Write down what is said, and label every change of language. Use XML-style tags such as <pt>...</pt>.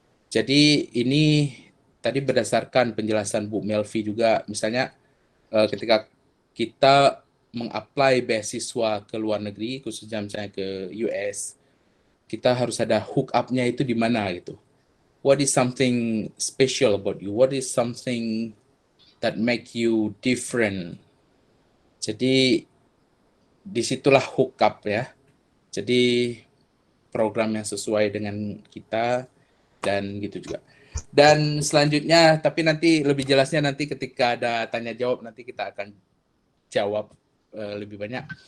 <id>Jadi ini tadi berdasarkan penjelasan Bu Melvi juga, misalnya ketika kita mengapply beasiswa ke luar negeri, khususnya misalnya ke US, kita harus ada hook up-nya itu di mana gitu.</id> <en>What is something special about you? What is something that make you different?</en> <id>Jadi disitulah hook up ya. Jadi program yang sesuai dengan kita dan gitu juga. Dan selanjutnya, tapi nanti lebih jelasnya nanti ketika ada tanya jawab nanti kita akan jawab lebih banyak.</id>